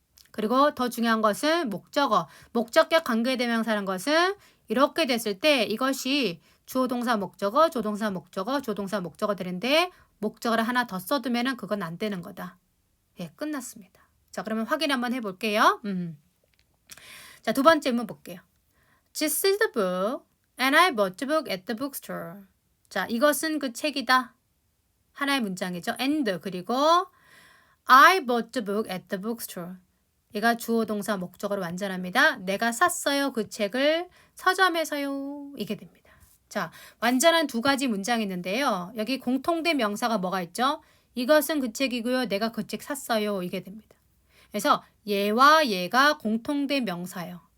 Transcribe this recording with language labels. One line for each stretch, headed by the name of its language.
Korean: 그리고 더 중요한 것은 목적어, 목적격 관계대명사라는 것은 이렇게 됐을 때 이것이 주어 동사 목적어, 조동사 목적어, 조동사 목적어 되는데 목적어를 하나 더 써두면은 그건 안 되는 거다. 예, 끝났습니다. 자, 그러면 확인 한번 해볼게요. 자, 두 번째 문문 볼게요.
English: This is the book and I bought the book at the bookstore.
Korean: 자, 이것은 그 책이다. 하나의 문장이죠.
English: and 그리고 I bought the book at the bookstore.
Korean: 얘가 주어 동사 목적어로 완전합니다. 내가 샀어요. 그 책을 서점에서요. 이게 됩니다. 자, 완전한 두 가지 문장이 있는데요. 여기 공통된 명사가 뭐가 있죠? 이것은 그 책이고요. 내가 그 책 샀어요. 이게 됩니다. 그래서 얘와 얘가 공통된 명사예요.